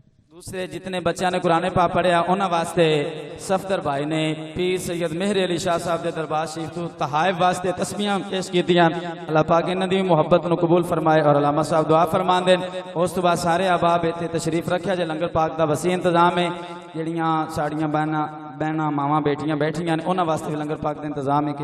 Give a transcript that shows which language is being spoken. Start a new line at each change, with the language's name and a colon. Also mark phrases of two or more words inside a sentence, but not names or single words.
Punjabi: دوسرے جتنے بچوں نے قرآن پاک پڑھیا انہاں واسطے صفدر بھائی نے پیر سید مہر علی شاہ صاحب دے دربار شریف تو تحائف واسطے تسبیحاں پیش کیتیاں. اللہ پاک انہاں دی محبت نو قبول فرمائے اور علامہ صاحب دعا فرمان دین. اس تو بعد سارے احباب ایتھے تشریف رکھیا جے لنگر پاک دا وسیع انتظام ہے. جڑیاں ساڑیاں بہناں ماواں بیٹیاں بیٹھیاں نے انہاں واسطے بھی لنگر پاک دا انتظام ہے.